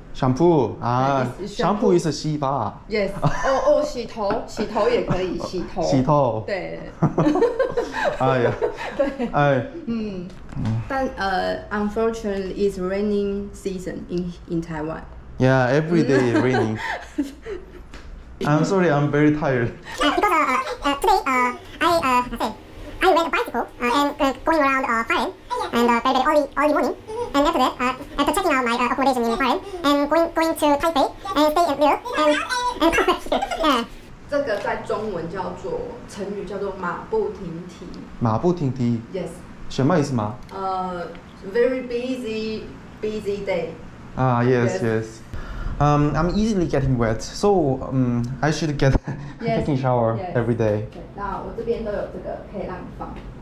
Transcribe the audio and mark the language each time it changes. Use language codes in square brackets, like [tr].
[en] shampoo shampoo is [zh] 洗发。 [en] Yes， [zh] 洗头也可以，洗头。对。哎呀。对。但 [en] unfortunately, it's raining season in Taiwan. Yeah, every day raining. I'm sorry, I'm very tired. Because today I rent a bicycle and going around Faren and very early morning. And after that, after checking out my accommodation in Faren and going to Taipei and stay in there and come back here. Yeah. [zh] 这个在中文叫做成语叫做马不停蹄。马不停蹄。 [en] Yes. [zh] 什么意思吗 [en] ？Very busy day. Yes. I'm easily getting wet, so I should get taking shower every day. [zh] 对，那我这边都有这个可以让你放。